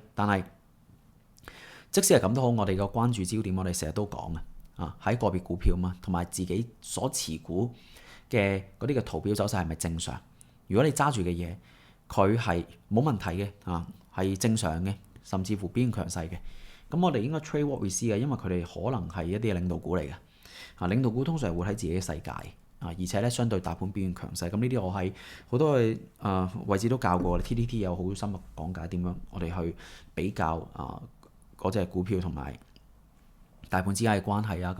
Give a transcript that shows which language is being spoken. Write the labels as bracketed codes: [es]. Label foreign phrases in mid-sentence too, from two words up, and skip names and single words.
[yue] 但係即使係咁都好，我哋個關注焦點我哋成日都講喺個別股票嘛，同埋自己所持股嘅嗰啲嘅圖表走勢係咪正常？如果你揸住嘅嘢佢係冇問題嘅係正常嘅，甚至乎表現強勢嘅。咁我哋應該 [en] trade what we see [yue] 嘅，因為佢哋可能係一啲領導股嚟嘅。領導股通常係活喺自己嘅世界而且咧相對大盤表現強勢。咁呢啲我喺好多嘅位置都教過，TTT 有好深入講解點樣我哋去比較嗰隻股票同埋大盤之間嘅關係啊。